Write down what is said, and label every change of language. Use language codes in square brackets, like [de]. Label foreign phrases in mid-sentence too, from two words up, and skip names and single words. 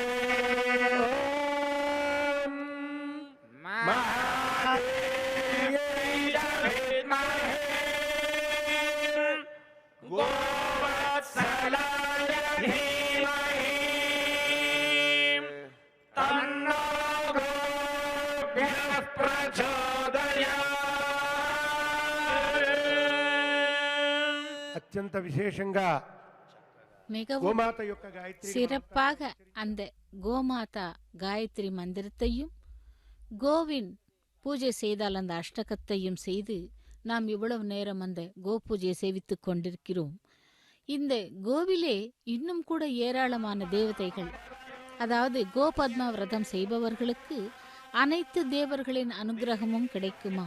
[sa] महादेव्यै च विद्महे गोवत्सलाय धीमहि तन्नो गोभ्यः प्रचोदयात् [te] అత్యంత విశేషంగా [ta] மிகவும் [te] గోమాత యొక్క గాయత్రి [ta] சிறப்பாக அந்த கோமாதா காயத்ரி மந்திரத்தையும் கோவின் பூஜை செய்தால் அந்த அஷ்டகத்தையும் செய்து நாம் இவ்வளவு நேரம் அந்த கோ பூஜையை சேவித்துக் கொண்டிருக்கிறோம். இந்த கோவிலே இன்னும் கூட ஏராளமான தேவதைகள் அதாவது கோபத்மா விரதம் செய்பவர்களுக்கு அனைத்து தேவர்களின் அனுகிரகமும் கிடைக்குமா?